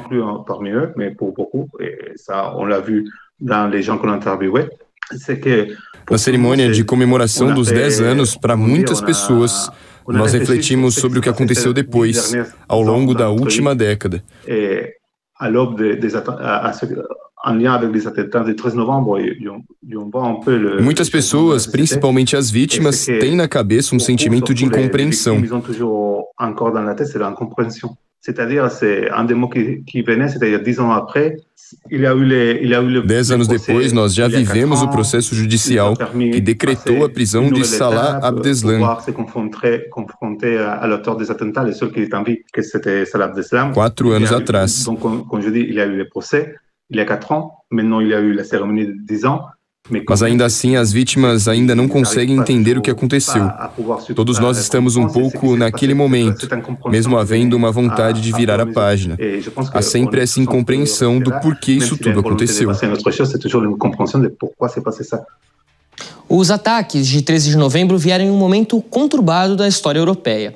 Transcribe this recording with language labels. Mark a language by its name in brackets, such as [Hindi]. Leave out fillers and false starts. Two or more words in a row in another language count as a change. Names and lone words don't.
[Portuguese] Na cerimônia de comemoração dos 10 anos, para muitas pessoas, nós refletimos sobre o que aconteceu depois, ao longo da última década. Muitas pessoas, principalmente as vítimas, têm na cabeça um sentimento de incompreensão. [French] C'est-à-dire, c'est un des mots qui venait, c'est-à-dire 10 ans après, il y a eu [Portuguese] 10 anos depois, nós já vivemos o processo judicial que decretou a prisão de Salah Abdeslam. 4 anos atrás. [French] Donc, comme je dis, il y a eu les procès, il y a 4 ans, maintenant il y a eu la cérémonie de 10 ans. [Portuguese] Mas ainda assim, as vítimas ainda não conseguem entender o que aconteceu. Todos nós estamos um pouco naquele momento, mesmo havendo uma vontade de virar a página. Há sempre essa incompreensão do porquê isso tudo aconteceu. Os ataques de 13 de novembro vieram em um momento conturbado da história europeia.